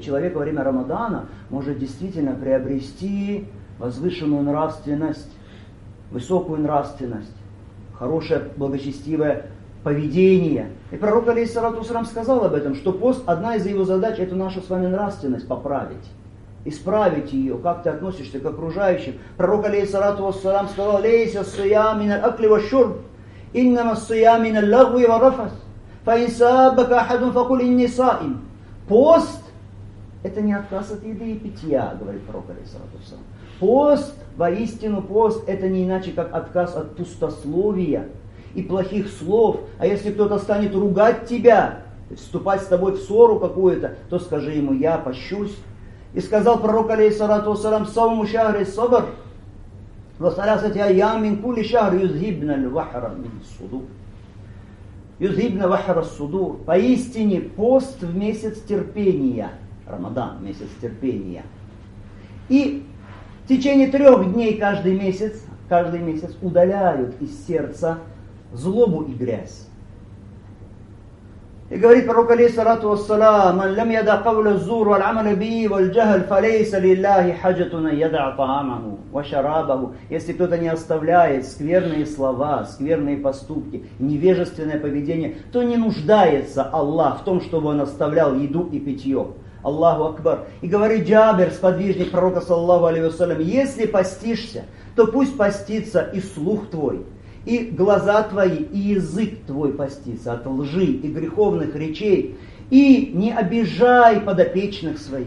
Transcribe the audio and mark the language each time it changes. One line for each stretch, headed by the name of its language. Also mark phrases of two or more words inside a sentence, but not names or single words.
Russian: Человек во время Рамадана может действительно приобрести возвышенную нравственность, высокую нравственность, хорошее, благочестивое поведение. И пророк,
Arabic: عليه الصلاة والسلام,
Russian: сказал об этом, что пост, одна из его задач, это нашу с вами нравственность поправить, исправить ее, как ты относишься к окружающим. Пророк,
Arabic: عليه الصلاة والسلام,
Russian: сказал:
Arabic: «ليس الصيام من الأكل والشرب إنما الصيام من اللغو والرفث فإن سبك أحد فقل إني صائم».
Russian: Пост – это не отказ от еды и питья, говорит пророк,
Arabic: عليه الصلاة والسلام.
Russian: Пост, воистину пост, это не иначе, как отказ от пустословия и плохих слов. А если кто-то станет ругать тебя, вступать с тобой в ссору какую-то, то скажи ему: я пощусь. И сказал пророк,
Arabic: عليه الصلاة والسلام: «صوم شهر الصبر وثلاثة أيام من كل شهر يذهبن الوحر من الصدور». يذهبن وحر الصدور.
Russian: Поистине пост в месяц терпения. Рамадан, месяц терпения. И в течение 3 дней каждый месяц удаляют из сердца злобу и грязь. И говорит пророк
Arabic: عليه الصلاة والسلام: «من لم يدع قول الزور والعمل به والجهل فليس لله حاجة يدع طعامه وشرابه».
Russian: Если кто-то не оставляет скверные слова, скверные поступки, невежественное поведение, то не нуждается Аллах в том, чтобы он оставлял еду и питье.
Arabic: الله أكبر.
Russian: И говорит Джабир, сподвижник пророка
Arabic: صلى الله عليه وسلم:
Russian: если постишься, то пусть постится и слух твой, и глаза твои, и язык твой постится от лжи и греховных речей, и не обижай подопечных своих.